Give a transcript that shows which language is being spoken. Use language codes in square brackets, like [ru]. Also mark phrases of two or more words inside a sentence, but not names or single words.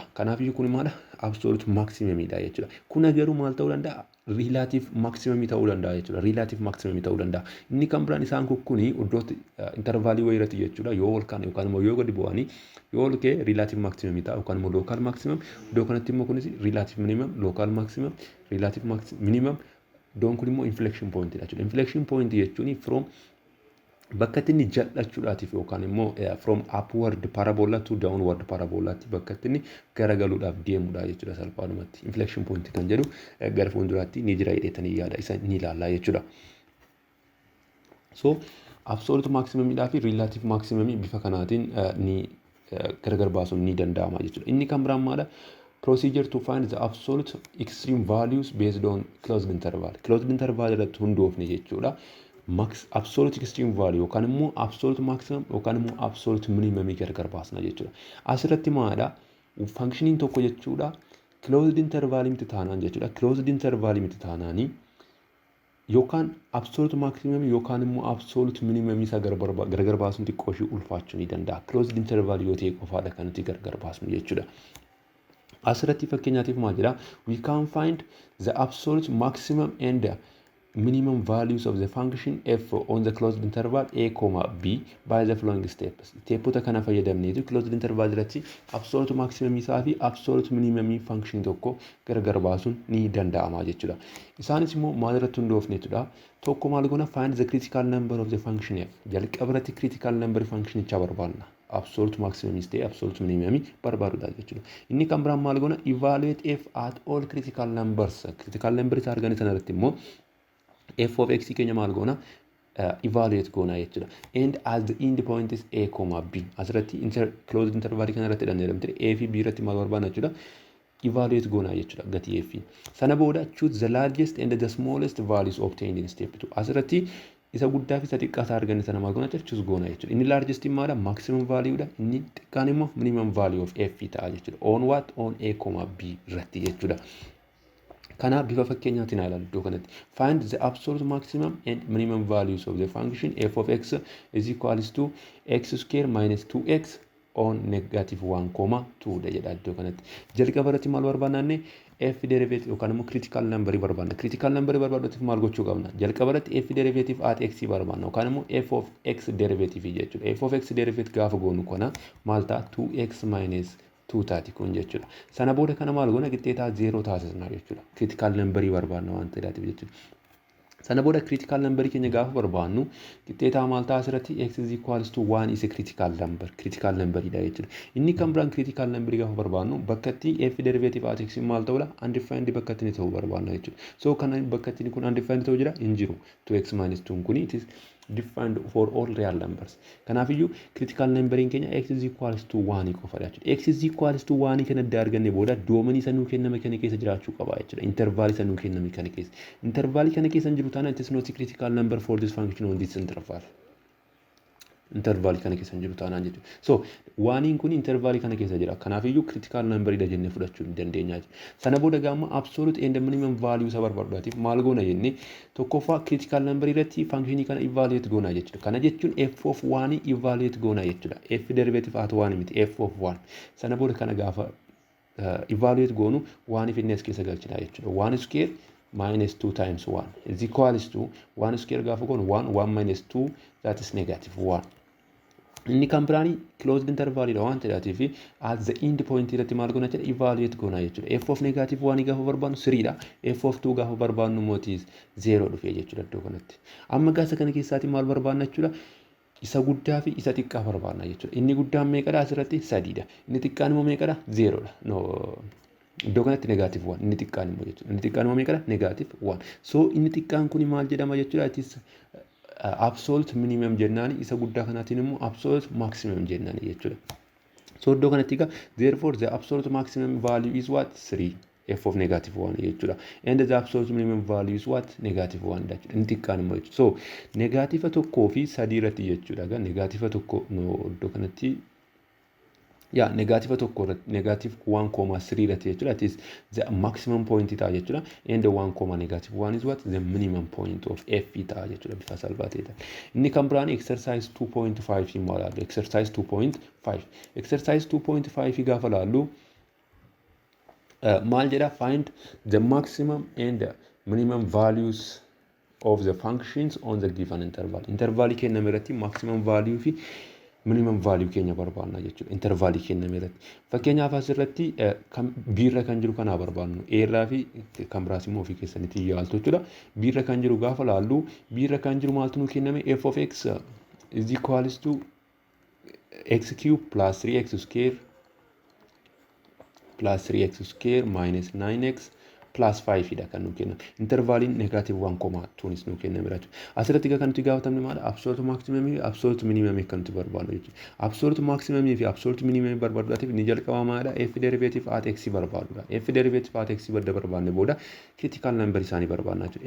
[om] Kanaaf iyyuu kun maadha [en] absolute maximum [om] dha jechuudha. Kun garuu maal ta'uu danda'a? [en] Relative maximum [om] ta'uu danda'a jechuudha. [en] Relative maximum [om] ta'uu danda'a. Inni kan biraan isaan kun iddootti intervaalii wayiirratti jechuudha. Yoo ol kaan yookaan immoo yoo gadi bu'anii yoo ol ka'e [en] relative maximum [om] ta'a yookaan immoo [en] local maximum [om] iddoo kanatti immoo kunis [en] relative minimum local maximum relative minimum [om] iddoon kun immoo [en] inflection point [om] dha jechuudha. [en] Inflection point [om] jechuun from bakka inni jal'achuudhaatiif yookaan immoo [en] from upward parabola to downward [om] parabolaatti bakka inni garagaluudhaaf deemudha jechuudha salphaadhumatti. [en] Inflection point [om] kan jedhu gara fuulduraatti ni jira jedhetanii yaada isa ni ilaallaa jechuudha. So [en] absolute maximum [om] dhaa fi relative maximum bifa kanaatiin ni gargar baasuun ni danda'ama jechuudha. Inni kan biraan maadha? [en] Procedure to find the absolute extreme values based on closed interval. Closed interval [om] irratti hundoofne jechuudha. [en] Absolute extreme value [om] yookaan immoo [en] absolute maximum [om] yookaan immoo [en] absolute minimum [om] gargar baasna jechuudha. Asirratti maadha? Functioning tokko jechuudha. [en] Closed interval [om] miti taanaan jechuudha. [en] Closed interval [om] miti taanaanii yookaan [en] absolute maximum [om] yookaan immoo [en] absolute minimum [om] isa gargar baasuun xiqqoo ishee ulfaachuu ni danda'a. [en] Closed interval [om] yoo ta'e qofaadha kan nuti gargar baasnu jechuudha. Asirratti fakkeenyaatiif maal jedha? [en] We can find the absolute maximum and minimum values of the function f on the closed interval a, b by the following steps. [om] Steepota kana fayyadamneetu [en] closed interval [om] irratti [en] absolute maximum [om] isaa fi [en] absolute minimum function [om] tokko gargar baasuun ni danda'ama jechuudha. Isaanis immoo maal irratti hundoofneetudha? Tokko maal goona [en] find the critical number of the function f. [om] Jalqaba irratti [en] critical number function [om] icha barbaadna. [en] Absolute maximum is the absolute minimum [om] barbaadudha jechuudha. Inni kan biraan maal goona [en] evaluate f at all critical numbers. Critical number [om] isa arganii sanarratti immoo [en] f of x [om] keenya maal goona evaluate goona jechuudha. [en] And as the end point is a, b. [om] Asirratti [en] closed interval [om] kana irratti dhandheeramte a fi b irratti maal barbaadna jechuudha. Evaluate goona jechuudha gatii f. Sana booda [en] choose the largest and the smallest values obtained in step 2. [om] Asirratti isa guddaa fi isa xiqqaa arganne sana maal goona choose goona jechuudha. Inni largest maadha [en] maximum value [om] dha. Inni xiqqaan immoo [en] minimum value of f [om] ta'a jechuudha. [en] On what? On a, [om] b irratti jechuudha. Kana bifa fakkeenyaatiin ilaalu iddoo kanatti. [en] Find the absolute maximum and minimum values of the function f of x is equals to x square minus 2x on negative 1,2 [om] dha jedha iddoo kanatti. Jalqaba irratti maal barbaanne f derivative yookaan immoo [en] critical number [om] barbaanna. [en] Critical number [om] barbaaduuf maal gochuu qabna? Jalqaba irratti [en] f derivative at x [om] barbaanna yookaan immoo [en] f of x derivative [om] jechuudha. [en] F of x derivative [om] gaafa goonu kana maal ta'a? [en] 2x minus 2 [om] taati kun jechuudha. Sana booda kana maal goona qixxeetaa 0 taasisna jechuudha. [en] Critical number [om] barbaanna waan ta'eef jechuudha. Sana booda [en] critical number [om] keenya gaafa barbaannu qixxeetaa maal ta'a asirratti [en] x is equals to 1 is a critical number. Critical number [om] dha jechuudha. Inni kan biraan [en] critical number [om] gaafa barbaannu bakka itti [en] f derivative at x [om] maal ta'udha? Undefined bakka itti ta'uu barbaanna jechuudha. So kana bakka itti kun undefined ta'uu jira hin jiru. [en] 2x minus 2 kun it is defined for all real numbers. [om] Kanaaf iyyuu [en] critical number [om] keenya [en] x is equals to 1 [om] qofadha jechuudha. [en] X is equals to 1 [om] kan adda arganne booda doomanii sanuu kenname kana keessa jiraachuu qaba jechuudha. Interval sanuu kenname kana keessa. [en] Interval [om] kana keessa jiru taana [en] it is not a critical number for this function on this interval. [om] Interval kana keessa jiru taana jechuudha. So 1 kun interval kana keessa jira. Kanaaf iyyuu [en] critical number [om] dha jennee fudhachuu dandeenya jechuudha. Sana booda gaama [en] absolute and minimum value [om] isa barbaaddaatiif maal goona jennee tokkoffaa [en] critical number [om] irratti function kana evaluate goona jechuudha. Kana jechuun [en] f of 1 [om] evaluate goona jechuudha. [en] F derivative at 1 [om] miti [en] f of 1. [om] Sana booda kana gaafa evaluate goonu 1 fi as keessa galchina jechuudha. [en] 1 square minus 2 times 1 is equals to 1 square [om] gaafa goonu [en] 1 minus 2 that is negative 1. [om] inni kan biraanii [en] closed interval [om] dha waan ta'eef [en] at the end point [om] irratti maal goona jedha evaluate goona jechuudha. [en] F of negative 1 [om] gaafa barbaannu 3 dha. [en] F of 2 [om] gaafa barbaannu mootii 0 dhufee jechuudha iddoo kanatti. Amma gaasa kana keessaatti maal barbaanna jechuudha? Isa guddaa fi isa xiqqaa barbaanna jechuudha. Inni guddaan meeqadha asirratti 3 dha. Inni xiqqaan immoo meeqadha 0 dha. No iddoo kanatti [en] negative 1 [om] inni xiqqaan immoo jechuudha. Inni xiqqaan immoo meeqadha [en] negative 1. [om] So inni xiqqaan kun maal jedhama jechuudha? [en] It is absolute minimum [om] jennaan isa guddaa kanaatiin immoo [en] absolute maximum [om] jennaan jechuudha. So iddoo kanatti egaa [en] therefore the absolute maximum value is what 3 f of negative 1 jechuudha. And the absolute minimum value is what negative 1 jechuudha. [om] Inni xiqqaan immoo jechuudha. So negaativa tokkoo fi 3 irratti jechuudha. Egaa negaativa tokko iddoo kanatti negative tokko negative 1,3 irratti jechuudha. [en] That is the maximum point [om] ta'a jechuudha. [en] And the 1, negative 1 is what the minimum point of f [om] ta'a jechuudha. Bifa salphaa ta'edha. Inni kan biraan exercise 2.5 immoo ilaallu. Exercise 2.5. Exercise 2.5 gaafa ilaallu maal jedha? [en] Find the maximum and the minimum values of the functions on the given interval. [om] Intervalii kenname irratti [en] maximum value [om] fi [en] minimum value [om] keenya barbaanna jechuudha. Intervalii kenname irratti. Fakkeenyaaf asirratti biirra kan jiru kanaa barbaannu. Eerraa fi kan biraas immoo ofii keessanitti yaaltu jechuudha. Biirra kan jiru gaafa laallu biirra kan jiru maaltu nu kenname? [en] F of x is equals to x cube plus 3x square plus 3x square minus 9x plus 5 [om] dha kan nu kenname. Intervaliin negative 1,2 nis nu kenname jechuudha. Asirratti kan nuti gaafatamne maal? [en] Absolute maximum [om] fi [en] absolute minimum [om] kan nuti barbaannu jechuudha. [en] Absolute maximum [om] fi [en] absolute minimum [om] barbaaduudhaaf ni jalqaba maadha? [en] F derivative at x [om] barbaadudha. [en] F derivative at x [om] badda barbaanne booda [en] critical number [om] isaanii barbaanna jechuudha.